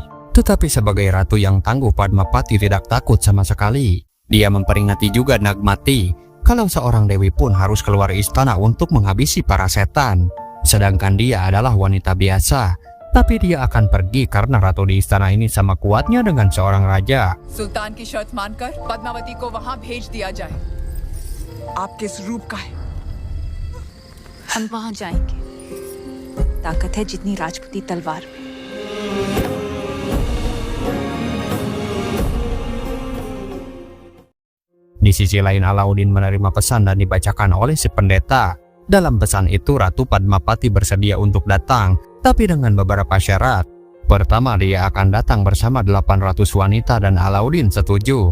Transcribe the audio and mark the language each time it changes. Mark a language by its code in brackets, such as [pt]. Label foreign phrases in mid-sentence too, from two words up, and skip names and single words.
[id] Tetapi sebagai ratu yang tangguh, Padmapati tidak takut sama sekali. Dia memperingati juga Nagmati kalau seorang dewi pun harus keluar istana untuk menghabisi para setan. Sedangkan dia adalah wanita biasa. tapi dia akan pergi karena ratu di istana ini sama kuatnya dengan seorang raja. [hi] सुल्तान की शर्त मानकर पद्मावती को वहां भेज दिया जाए। आप किस रूप का है? हम वहां जाएंगे। ताकत है जितनी राजपूती तलवार में। [id] Di sisi lain Alauddin menerima pesan dan dibacakan oleh si pendeta. Dalam pesan itu Ratu Padmapati bersedia untuk datang, tapi dengan beberapa syarat. Pertama, dia akan datang bersama 800 wanita dan Alauddin setuju.